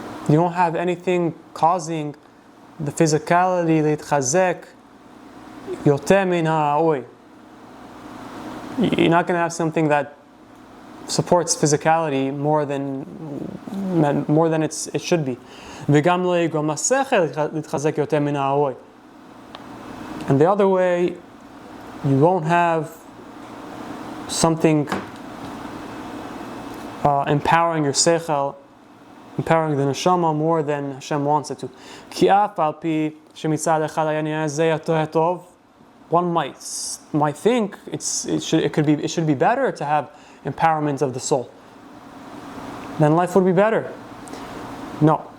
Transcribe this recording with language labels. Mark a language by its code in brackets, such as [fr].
[en] You don't have anything causing the physicality [he] להתחזק יותר מן הראוי. [en] You're not going to have something that supports physicality more than it should be. [he] וגם לא יגרום לשכל להתחזק יותר מן הראוי. [en] And the other way, you won't have something empowering your seichel, empowering the neshama more than Hashem wants it to. [he] כי אף על פי שמצד אחד היה נראה זה יותר טוב, [en] one might think it should be better to have empowerment of the soul. Then life would be better. No.